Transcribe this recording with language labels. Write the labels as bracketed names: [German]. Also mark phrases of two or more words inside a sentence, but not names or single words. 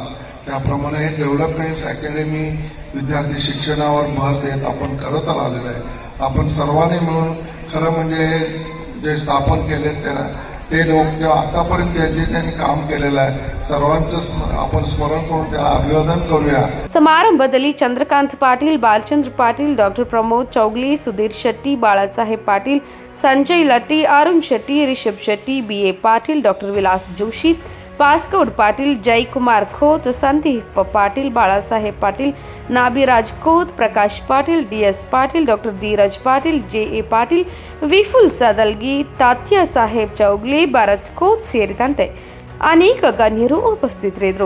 [Marathi] त्याप्रमाणे हे डेव्हलपमेंट अकॅडमी विद्यार्थी शिक्षणावर भर देत आपण करत आलेलं आहे. आपण सर्वांनी मिळून खरं म्हणजे जे स्थापन केले ते लोक जेव्हा आतापर्यंत ज्यांनी काम केलेलं आहे सर्वांचं आपण स्मरण करून त्याला अभिवादन करूया. [Kannada] समारंभದಲ್ಲಿ ಚಂದ್ರಕಾಂತ್ ಪಾಟೀಲ್, ಬಾಲಚಂದ್ರ ಪಾಟೀಲ್, ಡಾಕ್ಟರ್ ಪ್ರಮೋದ್ ಚೌಗ್ಲಿ, ಸುಧೀರ್ ಶೆಟ್ಟಿ, ಬಾಳಾಸಾಹೇಬ್ ಪಾಟೀಲ್, ಸಂಜಯ್ ಲಟ್ಟಿ, ಅರುಣ್ ಶೆಟ್ಟಿ, ರಿಷಬ್ ಶೆಟ್ಟಿ, BA ಪಾಟೀಲ್, ಡಾಕ್ಟರ್ ವಿಲಾಸ್ ಜೋಶಿ, ಪಾಸ್ಕೌಡ್ ಪಾಟೀಲ್, ಜೈಕುಮಾರ್ ಖೋತ್, ಸಂದೀಪ್ ಪಾಟೀಲ್, ಬಾಳಾಸಾಹೇಬ್ ಪಾಟೀಲ್, ನಾಬಿರಾಜ್ ಖೋತ್, ಪ್ರಕಾಶ್ ಪಾಟೀಲ್, DS ಪಾಟೀಲ್, ಡಾಕ್ಟರ್ ಧೀರಜ್ ಪಾಟೀಲ್, JA ಪಾಟೀಲ್, ವಿಫುಲ್ ಸದಲ್ಗಿ, ತಾತ್ಯಾ ಸಾಹೇಬ್ ಚೌಗ್ಲಿ, ಭರತ್ ಖೋತ್ ಸೇರಿದಂತೆ ಅನೇಕ ಗಣ್ಯರು ಉಪಸ್ಥಿತರಿದ್ದರು.